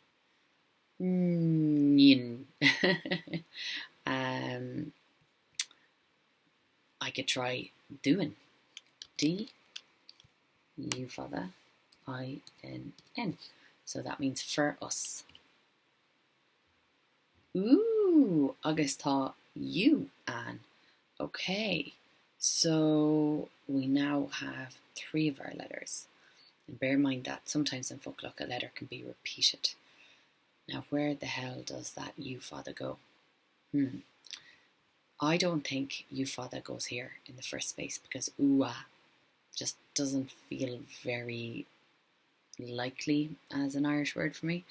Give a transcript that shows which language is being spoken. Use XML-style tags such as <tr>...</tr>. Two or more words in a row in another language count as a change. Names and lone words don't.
<en>I could try doing. D, U father, I-N-N. So that means for us. Ooh,</en> <ga>agus tá</ga> <en>you, Anne. Okay, so we now have 3 of our letters. And bear in mind that sometimes in Foclach a letter can be repeated. Now where the hell does that you father go? I don't think you father goes here in the first space because ooh-ah just doesn't feel very likely as an Irish word for me.</en>